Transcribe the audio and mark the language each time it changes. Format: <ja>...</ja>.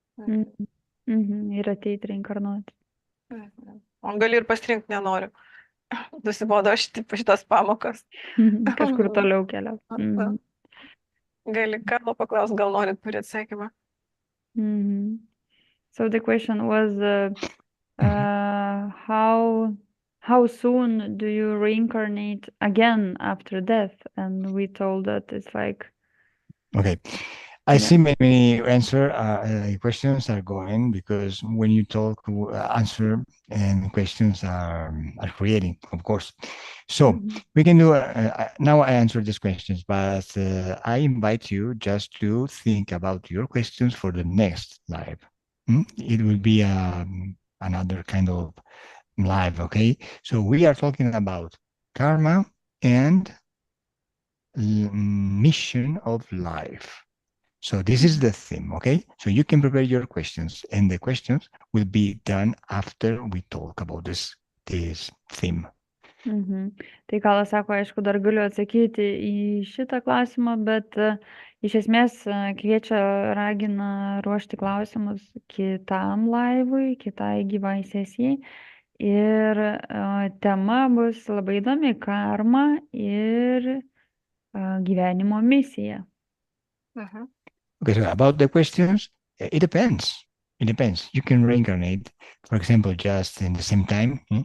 <lt>Ir ateiti reinkarnuoti. O gali ir pasirinkti nenoriu. Nusibodo šitas pamokas. Kažkur toliau keliauti. Gali Karlo paklaus, gal norit turėti atsakymą.</lt> <en>So the question was, how soon do you reincarnate again after death? And we told that it's like... Okay. I see many answer questions are going, because when you talk, answer and questions are creating, of course. So we can do, now I answer these questions, but I invite you just to think about your questions for the next live. It will be another kind of live, okay? So we are talking about karma and mission of life. So this is the theme, okay? So you can prepare your questions, and the questions will be done after we talk about this theme.</en> <lt>Tai Kalas sako, aišku, dar galiu atsakyti į šitą klausimą, bet iš esmės kviečia, ragina ruošti klausimus kitam laivui, kitai gyvai sesijai. Ir tema bus labai įdomi - karma ir gyvenimo misija.</lt> <en>Okay, so about the questions, it depends. It depends. You can reincarnate, for example, just in the same time.</en>